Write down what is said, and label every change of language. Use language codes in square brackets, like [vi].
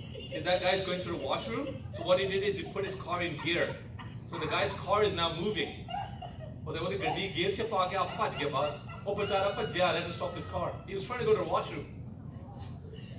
[en] See, that guy's going to the washroom. So what he did is he put his car in gear. So the guy's car is now moving. [pa] ਉਹਦੇ ਗੱਡੀ gear ਚ ਪਾ ਕੇ ਆਪ ਭੱਜ ਗਿਆ ਬਾਹਰ. ਉਹ बेचारा ਭੱਜਿਆ [en] to stop his car. He was trying to go to the washroom.